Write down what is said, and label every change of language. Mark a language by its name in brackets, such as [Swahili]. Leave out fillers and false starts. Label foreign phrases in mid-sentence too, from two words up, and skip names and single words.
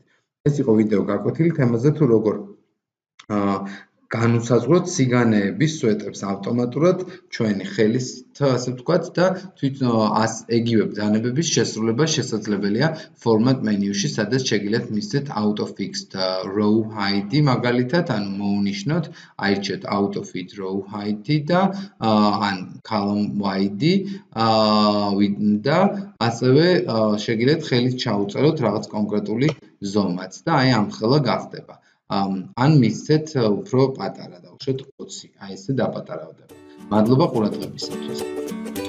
[Georgian] ეს იყო ვიდეო გაკვეთილი თემაზე თუ როგორ განუსაზღვროთ სიგანეების სვეტებს ავტომატურად ჩვენი ხელით, ასე ვთქვათ და თვითონ ეგივე ბრძანებების შესრულება შესაძლებელია [English] format menu- [Georgian] ში, სადაც შეგიძლიათ მისცეთ [English] auto-fixed row height [Georgian] მაგალითად, ანუ მოვნიშნოთ, აირჩიოთ [English] auto-fit row height [Georgian] და ან [English] column width [Georgian] და ასევე შეგიძლიათ ხელით ჩაუწეროთ რაღაც კონკრეტული ზომაც და აი ამხელა გახდება. ან მისცეთ უფრო პატარა, დავუშვათ 20. აი ესე დაპატარავდება. მადლობა ყურადღებისათვის.